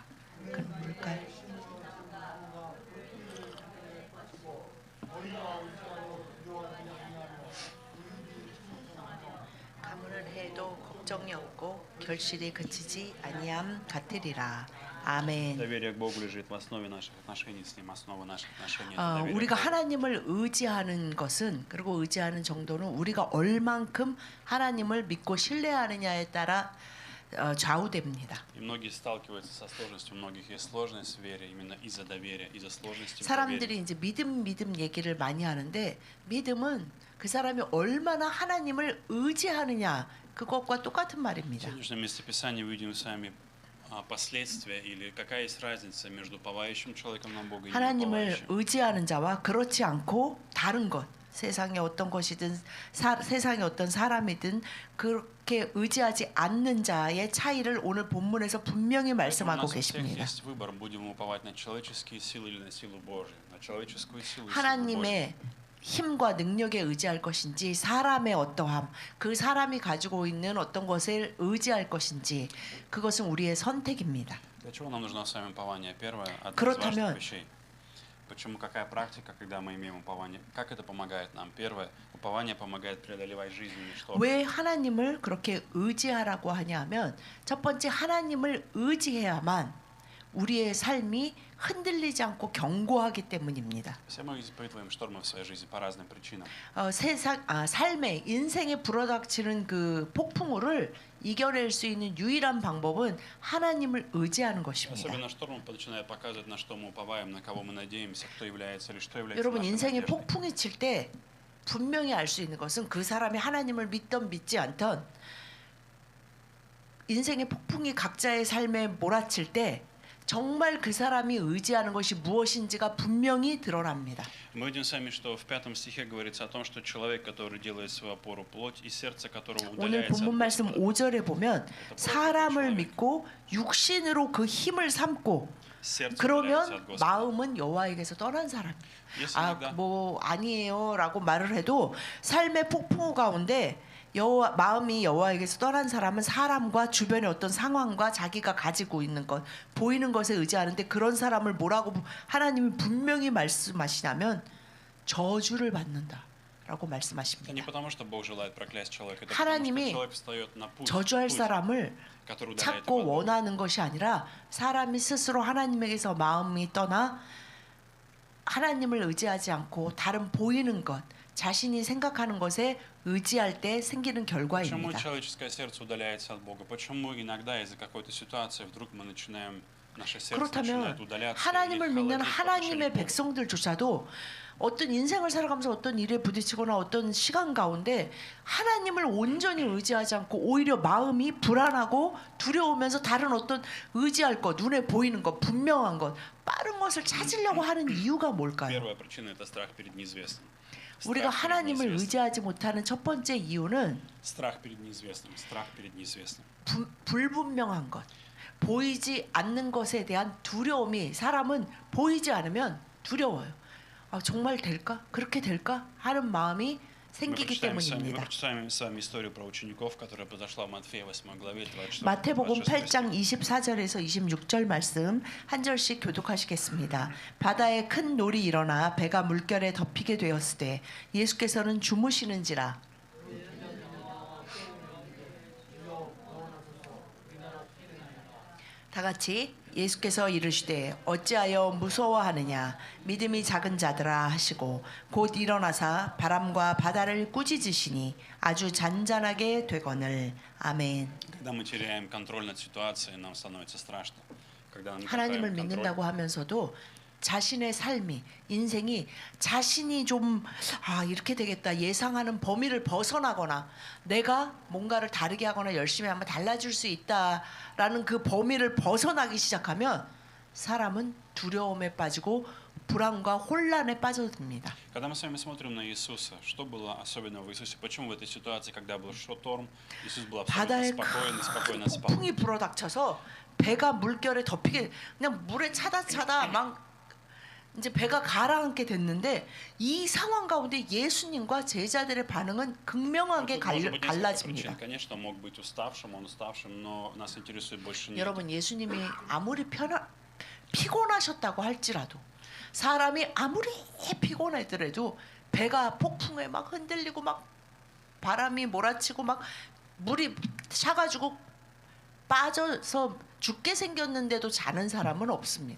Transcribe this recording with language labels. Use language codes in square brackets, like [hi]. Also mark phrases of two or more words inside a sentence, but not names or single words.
[ko] 뭘까요? 가문을 해도 걱정이 없고 결실이 그치지 아니함 같으리라. 아멘. [ru] Доверие к Богу лежит в основе наших отношений с Ним, основа наших отношений. это доверие [ko] 우리가 [ru] к Богу. [ko] 하나님을 의지하는 것은 그리고 의지하는 정도는 우리가 얼만큼 하나님을 믿고 신뢰하느냐에 따라 좌우됩니다. [ru] И многие сталкиваются со сложностью, у многих есть сложность в вере именно из-за доверия, из-за сложности в [ko] 사람들이 [ru] доверии. [ko] 이제 믿음 얘기를 많이 하는데 믿음은 그 사람이 얼마나 하나님을 의지하느냐 그것과 똑같은 [ru] В [ko] 말입니다. [ru] сегодняшнем местописании увидим с вами последствия или какая есть разница между уповающим человеком на Бога и [ko] 하나님을 [ru] неуповающим. [ko] 의지하는 자와 그렇지 않고 다른 것 세상의 어떤 것이든 세상의 어떤 사람이든 그렇게 의지하지 않는 자의 차이를 오늘 본문에서 분명히 [ru] У [ko] 말씀하고 [ru] нас у всех [ko] 계십니다. [ru] есть выбор, будем мы уповать на человеческие силы или на силу Божию, на человеческую силу и силу Божию. [ko] 하나님의 힘과 능력에 의지할 것인지 사람의 어떠함 그 사람이 가지고 있는 어떤 것을 의지할 것인지 그것은 우리의 선택입니다. [ru] Для чего нам нужно с вами упование? Первое, одна из [ko] 그렇다면- [ru] важных вещей. Почему, какая практика, когда мы имеем упование? Как это помогает нам? Первое, упование помогает преодолевать жизненные штормы. [ko] 왜 하나님을 그렇게 의지하라고 하냐 하면 첫 번째 하나님을 의지해야만 우리의 삶이 흔들리지 않고 견고하기 때문입니다. [ru] Все мы испытываем штормы в своей жизни по разным причинам. [ko] 삶의 인생에 불어닥치는 그 폭풍우를 이겨낼 수 있는 유일한 방법은 하나님을 의지하는 것입니다. [ru] Особенно штормы начинают показывать, на что мы уповаем, на кого мы надеемся, кто является или что является [ko] 여러분 [ru] нашей [ko] 인생에 [ru] надеждой. [ko] 폭풍이 칠 때 분명히 알 수 있는 것은 그 사람이 하나님을 믿던 믿지 않던 인생의 폭풍이 각자의 삶에 몰아칠 때 정말 그 사람이 의지하는 것이 무엇인지가 분명히 드러납니다. [ru] Мы видим сами, что в 5 стихе говорится о том, что человек, который делает свою опору плоть и сердце которого [ko] 오늘 [ru] удаляется [ko] 본문 [ru] от [ko] 말씀 [ru] Господа. [ko] 5절에 보면 사람을 믿고 육신으로 그 힘을 삼고 [ru] Сердце удаляется от [ko] 그러면 [ru] Господа. [ko] 마음은 여호와에게서 떠난 사람. [ru] Если иногда [ko] 뭐 아니에요라고 말을 해도 삶의 폭풍우 가운데 마음이 여호와에게서 떠난 사람은 사람과 주변의 어떤 상황과 자기가 가지고 있는 것 보이는 것에 의지하는데 그런 사람을 뭐라고 하나님이 분명히 말씀하시냐면 저주를 받는다라고 [ru] это не [ko] 말씀하십니다. [ru] потому, что Бог желает проклясть человека, это потому, [ko] 하나님이 [ru] что человек встает на путь, [ko] 저주할 사람을 [ru] который удаляет его [ko] 찾고 [ru] от Бога. [ko] 원하는 것이 아니라 사람이 스스로 하나님에게서 마음이 떠나 하나님을 의지하지 않고 다른 보이는 것 자신이 생각하는 것에 의지할 때 생기는 [ru] Почему [ko] 결과입니다. [ru] человеческое сердце удаляется от Бога? Почему иногда из-за какой-то ситуации вдруг мы начинаем, наше сердце начинает [ko] 그렇다면 [ru] удаляться [ko] 하나님을 [ru] или [ko] 믿는 [ru] холодеть по отношению [ko] 하나님의 [ru] к Богу? [ko] 백성들조차도 어떤 인생을 살아가면서 어떤 일에 부딪히거나 어떤 시간 가운데 하나님을 온전히 의지하지 않고 오히려 마음이 불안하고 두려우면서 다른 어떤 의지할 것, 눈에 보이는 것, 분명한 것, 빠른 것을 찾으려고 하는 이유가 뭘까요? [ru] Первая причина – это страх перед неизвестным. [ko] 우리가 [ru] Страх перед [ko] 하나님을 [ru] неизвестным. [ko] 의지하지 못하는 첫 번째 이유는 [ru] Страх перед неизвестным. Страх перед неизвестным. [ko] 불분명한 것, 보이지 않는 것에 대한 두려움이 사람은 보이지 않으면 두려워요. 정말 될까? 그렇게 될까? 하는 마음이 [ru] Мы [ko] 생기기 [ru] прочитаем [ko] 때문입니다. [ru] с вами историю про учеников, которая произошла в Матфея 8 главе 26. [ko] 마태복음 8장 24절에서 26절 말씀 한 절씩 교독하시겠습니다. 바다에 큰 놀이 일어나 배가 물결에 덮이게 되었을 때 예수께서는 주무시는지라. 다 같이 예수께서 이르시되 어찌하여 무서워하느냐 믿음이 작은 자들아 하시고 곧 일어나사 바람과 바다를 꾸짖으시니 아주 잔잔하게 되거늘. 아멘. [ru] Когда мы теряем контроль над ситуацией, нам становится страшно. Когда мы [ko] 하나님을 [ru] теряем контроль, [ko] 믿는다고 하면서도 자신의 삶이 인생이 자신이 좀 이렇게 되겠다 예상하는 범위를 벗어나거나 내가 뭔가를 다르게 하거나 열심히 하면 달라질 수 있다라는 그 범위를 벗어나기 시작하면 사람은 두려움에 빠지고 불안과 혼란에 빠져듭니다. [ru] Когда мы с вами смотрим на Иисуса, что было особенного в Иисусе? Почему в этой ситуации, когда был шторм, Иисус был абсолютно [ko] 바다에 [ru] спокоен и спокойно спал? [ko] 폭풍이 불어닥쳐서 배가 물결에 덮이게 그냥 물에 차다 막 이제 배가 가라앉게 됐는데 이 상황 가운데 예수님과 제자들의 반응은 극명하게 갈라집니다. [ru] Конечно, мог быть уставшим, он уставшим, но нас интересует больше не. [ko] 여러분 예수님이 아무리 피곤하셨다고 할지라도 사람이 아무리 피곤하더라도 배가 폭풍에 막 흔들리고 막 바람이 몰아치고 막 물이 차가지고 빠져서 죽게 생겼는데도 자는 사람은 없습니다.